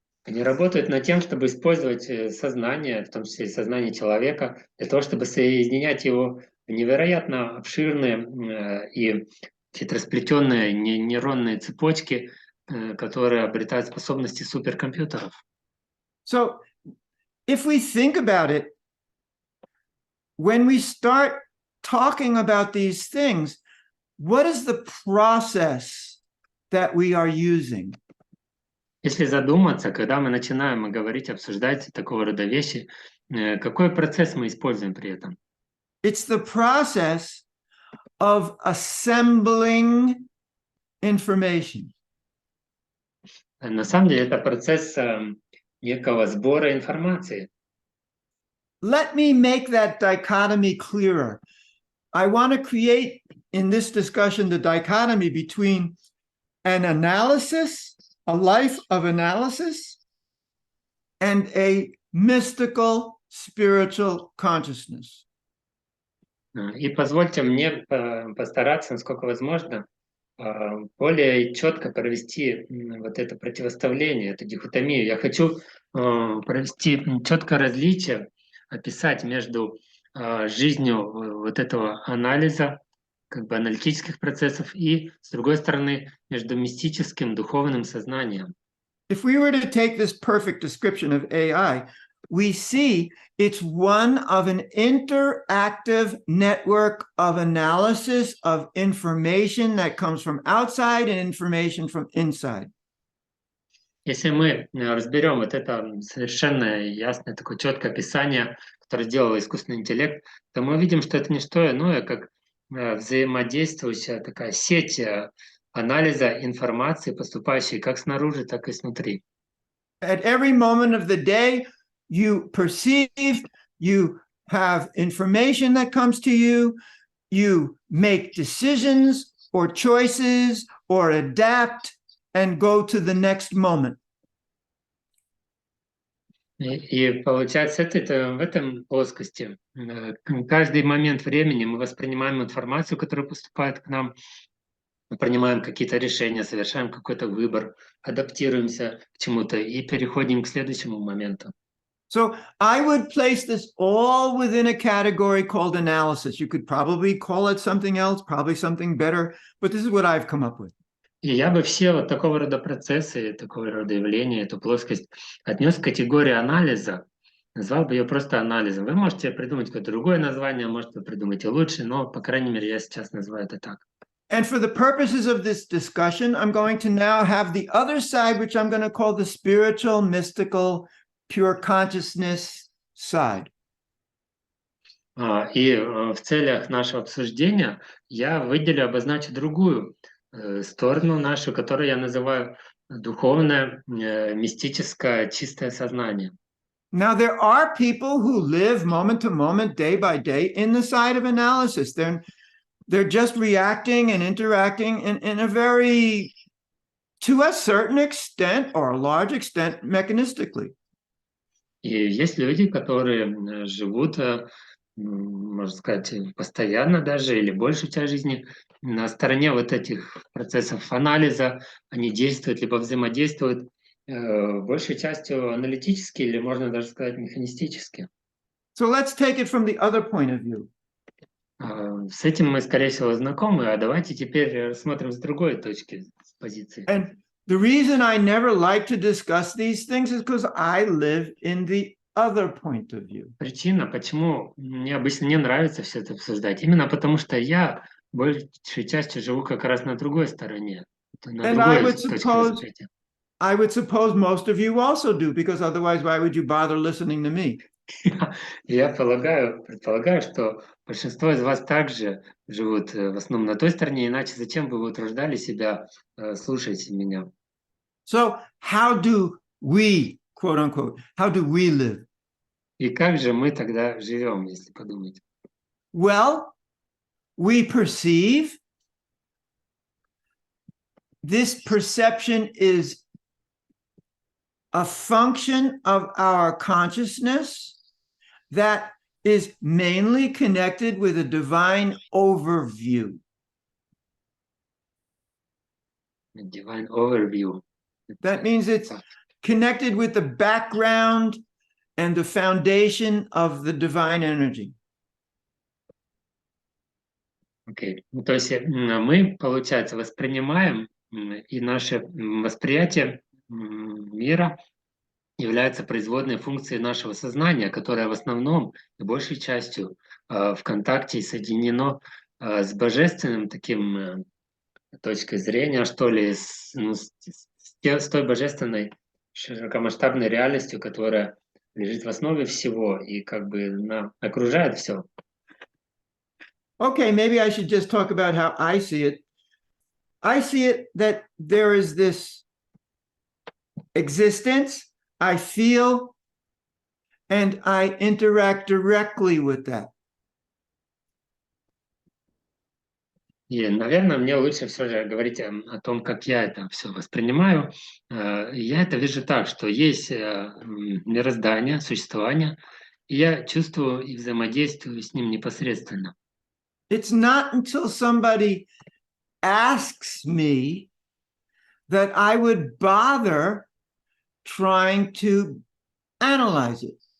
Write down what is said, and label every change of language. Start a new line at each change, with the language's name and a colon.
Russian: Они работают над тем, чтобы использовать сознание, в том числе и сознание человека, для того, чтобы соединять его в невероятно обширные и хитросплетенные нейронные цепочки, которые обретают способности суперкомпьютеров.
English: So if we think about it, when we start talking about these things, what is the process that we are using?
Russian: Если задуматься, когда мы начинаем говорить, обсуждать такого рода вещи, какой процесс мы используем при этом?
English: It's the process of assembling information.
Russian: На самом деле это процесс некого сбора информации.
English: Let me make that dichotomy clearer. I want to create in this discussion the dichotomy between an analysis, a life of analysis, and a mystical spiritual consciousness.
Russian: И позвольте мне постараться, насколько возможно, более четко провести вот это противоставление, эту дихотомию. Я хочу провести четкое различие, описать между жизнью вот этого анализа, как бы аналитических процессов, и, с другой стороны, между мистическим, духовным сознанием.
English: If we were to take this perfect description of AI, we see it's one of an interactive network of analysis of information that comes from outside and information from inside.
Russian: Если мы разберем вот это совершенно ясное, такое четкое описание, которое сделал искусственный интеллект, то мы увидим, что это не что иное, как взаимодействующая такая сеть анализа информации, поступающей как снаружи, так и снутри.
English: At every moment of the day, you perceive, you have information that comes to you, you make decisions or choices or adapt and go to the next moment.
Russian: И получается, это в этом плоскости. Каждый момент времени мы воспринимаем информацию, которая поступает к нам, мы принимаем какие-то решения, совершаем какой-то выбор, адаптируемся к чему-то и переходим к следующему моменту.
English: So I would place this all within a category called analysis. You could probably call it something else, probably something better, but this is what I've come up with.
Russian: И я бы все вот такого рода процессы, такого рода явления, эту плоскость отнес к категории анализа, назвал бы ее просто анализом. Вы можете придумать какое-то другое название, может, вы придумаете лучше, но, по крайней мере, я сейчас называю это так.
English: And for the purposes of this discussion, I'm going to now have the other side, which I'm going to call the spiritual, mystical, pure consciousness side.
Russian: И в целях нашего обсуждения я выделю, обозначу другую сторону нашу, которую я называю духовное, мистическое, чистое сознание.
English: Now, there are people who live moment to moment, day by day, in the side of analysis. They're just reacting and interacting in a very, to a certain extent or a large extent, mechanistically.
Russian: И есть люди, которые живут, можно сказать, постоянно даже или большую часть жизни на стороне вот этих процессов анализа. Они действуют либо взаимодействуют большей частью аналитически или, можно даже сказать, механистически.
English: So let's take it from the other point of view.
Russian: С этим мы, скорее всего, знакомы, а давайте теперь рассмотрим с другой точки, с позиции.
English: And the reason I never like to discuss these things is because I live in the other point of view.
Russian: Причина, почему мне обычно не нравится все это обсуждать, именно потому что я большей частью живу как раз на другой стороне, на
English: And I
Russian: другой
English: would
Russian: точке
English: suppose
Russian: восприятия.
English: most of you also do, because otherwise, why would you bother listening to me?
Russian: Я предполагаю, что большинство из вас также живут в основном на той стороне, иначе зачем бы вы утруждали себя слушать меня?
English: So how do we, quote unquote, how do we live?
Russian: И как же мы тогда живем, если подумать?
English: Well, we perceive. This perception is a function of our consciousness that is mainly connected with a divine overview. Divine overview. That means it's connected with the background and the foundation of the divine energy.
Russian: Окей. Ну, то есть мы, получается, воспринимаем, и наше восприятие мира является производной функцией нашего сознания, которое в основном и большей частью в контакте и соединено с божественным таким точкой зрения, что ли, с той божественной широкомасштабной реальностью, которая лежит в основе всего и как бы окружает все.
English: Okay, maybe I should just talk about how I see it. I see it that there is this existence, I feel, and I interact directly with that.
Russian: И, наверное, мне лучше все же говорить о том, как я это все воспринимаю. Я это вижу так, что есть мироздание, существование, и я чувствую и взаимодействую с ним непосредственно.
English: It's not until somebody asks me that I would bother trying to analyze it.